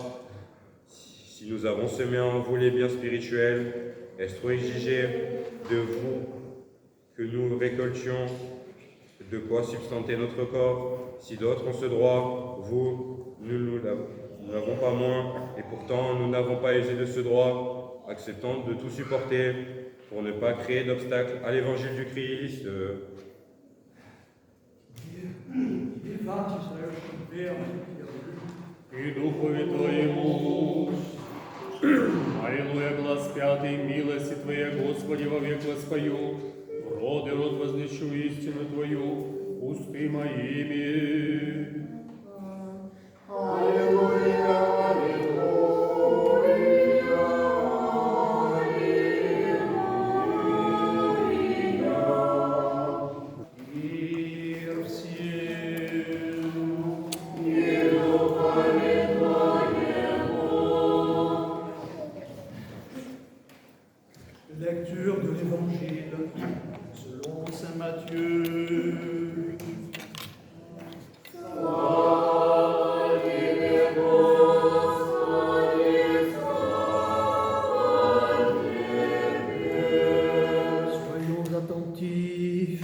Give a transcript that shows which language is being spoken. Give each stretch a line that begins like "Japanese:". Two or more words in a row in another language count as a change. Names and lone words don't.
French: Si nous avons semé en vous les biens spirituels, est-ce trop exigé de vous que nous récoltions de quoi substanter notre corps? Si d'autres ont ce droit, vous, nous n'avons pas moins, et pourtant nous n'avons pas usé de ce droit, acceptant de tout supporter pour ne pas créer d'obstacles à l'évangile du Christ.
Church Slavic: И Духове Твоему. Аллилуйя, глаз пятый, милости Твоя, Господи, вовек воспою, в род и род возвещу истину Твою, усты моими. Мир всем.
French: Lecture de l'Évangile selon saint Matthieu. Soyons attentifs.